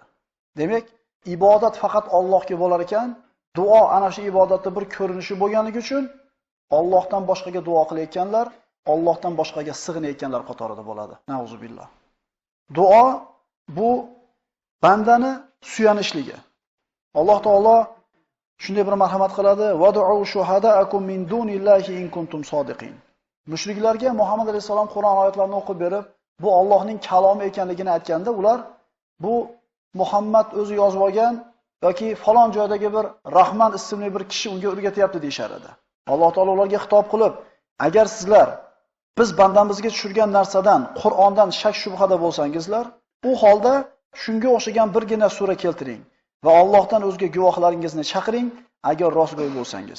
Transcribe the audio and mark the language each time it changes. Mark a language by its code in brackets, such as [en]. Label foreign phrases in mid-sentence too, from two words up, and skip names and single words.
[uz] Demak, ibodat faqat Allohga bo'lar ekan, duo ana shu ibodatning bir ko'rinishi bo'lganligi uchun Allohdan boshqaga duo qilayotganlar, Allohdan boshqaga sig'inayotganlar qatorida bo'ladi. Nauzubillah. Duo bu bandani suyanishligi. Alloh taolo shunday bir marhamat qiladi: [ar] "وادعوا شهداءكم من دون الله إن كنتم صادقين." [uz] Mushriklarga Muhammad alayhisalom Qur'on oyatlarini o'qib berib, bu Allohning kalomi ekanligini aytganda, ular bu Muhammad o'zi yozib olgan yoki falon joydagi bir Rahman ismli bir kishi unga o'rgatyapti deyshar edi. Alloh taolo ularga xitob qilib, agar sizlar biz bandamizga tushirgan narsadan, Qur'ondan shak shubhada bo'lsangizlar, u holda shunga o'xshagan birgina sura keltiring va Allohdan o'zga guvohlaringizni chaqiring agar rostgo'y bo'lsangiz.